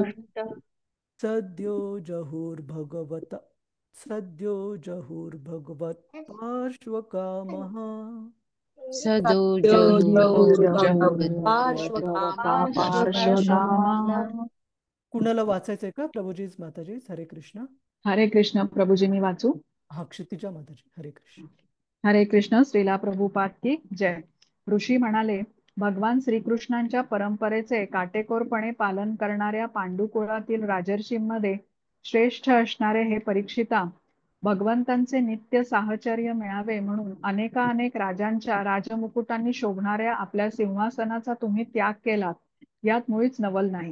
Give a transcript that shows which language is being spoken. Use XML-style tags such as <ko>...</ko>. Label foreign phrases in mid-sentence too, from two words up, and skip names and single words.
<sa>राजकिरीटजुष्टम् सद्यो जहुर्भगवत् पार्श्वकामः सदो पार्श्वकामः.</sa> <mr>कुणाला वाचायचंय का प्रभुजीज, माताजीज? हरे कृष्ण. हरे कृष्ण प्रभुजी, मी वाचू? हा, क्षितिजा माताजी. हरे कृष्ण. हरे कृष्ण.</mr> <hi>श्रीला प्रभुपाद की जय.</hi> <mr>ऋषी म्हणाले, भगवान श्रीकृष्णांच्या परंपरेचे काटेकोरपणे पालन करणाऱ्या पांडुकुळातील राजर्षींमध्ये श्रेष्ठ असणारे हे परीक्षिता, भगवंतांचे नित्य साहचर्य मिळावे म्हणून अनेकानेक राजांच्या राजमुकुटांनी शोभणाऱ्या आपल्या सिंहासनाचा तुम्ही त्याग केलात, यात मुळीच नवल नाही.</mr>